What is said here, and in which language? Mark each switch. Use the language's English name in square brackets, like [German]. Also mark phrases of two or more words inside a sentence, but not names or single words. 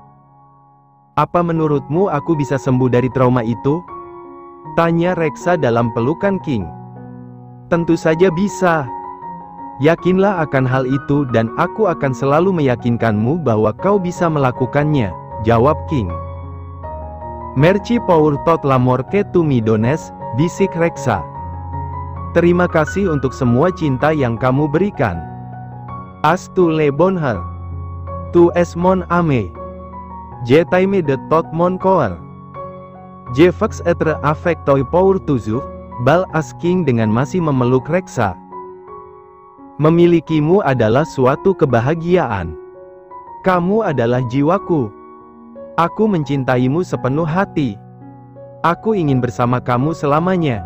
[Indonesian] "Apa menurutmu aku bisa sembuh dari trauma itu?" tanya Reksa dalam pelukan King. "Tentu saja bisa. Yakinlah akan hal itu dan aku akan selalu meyakinkanmu bahwa kau bisa melakukannya," jawab King. [French] "Merci pour tout l'amour que tu me donnes," [Indonesian] bisik Reksa. "Terima kasih untuk semua cinta yang kamu berikan. [French] As tu le bonheur. Tu es mon ami. Je t'aime de tout mon cœur. Je veux être avec toi pour toujours," [Indonesian] balas King dengan masih memeluk Reksa. "Memilikimu adalah suatu kebahagiaan. Kamu adalah jiwaku. Aku mencintaimu sepenuh hati. Aku ingin bersama kamu selamanya."